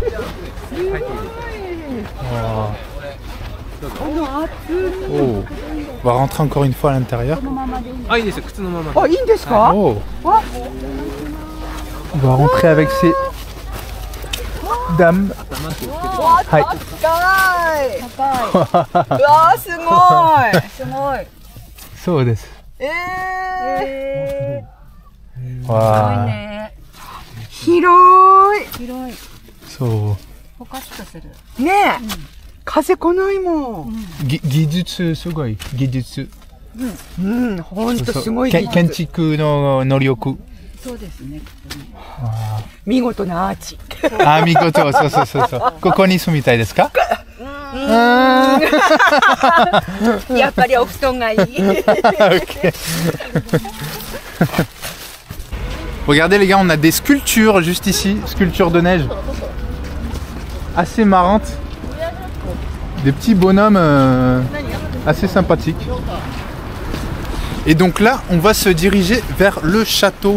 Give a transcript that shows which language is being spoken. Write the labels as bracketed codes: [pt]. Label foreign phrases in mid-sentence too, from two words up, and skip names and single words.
[fr] Oh. On va rentrer encore une fois à l'intérieur. Oh. On va rentrer avec ces dames. [ja] Hi. そうです。わあ。広い。そう。ポカッとする。ねえ。風来ないもん。技術すごい。技術。ほんとすごい技術。建築の能力。そうですね。見事なアーチ。あ、見事。そう。ここに住みたいですか？やっぱりお布団がいい。 [fr] Regardez les gars, on a des sculptures juste ici, sculptures de neige. Assez marrantes. Des petits bonhommes assez sympathiques. Et donc là, on va se diriger vers le château.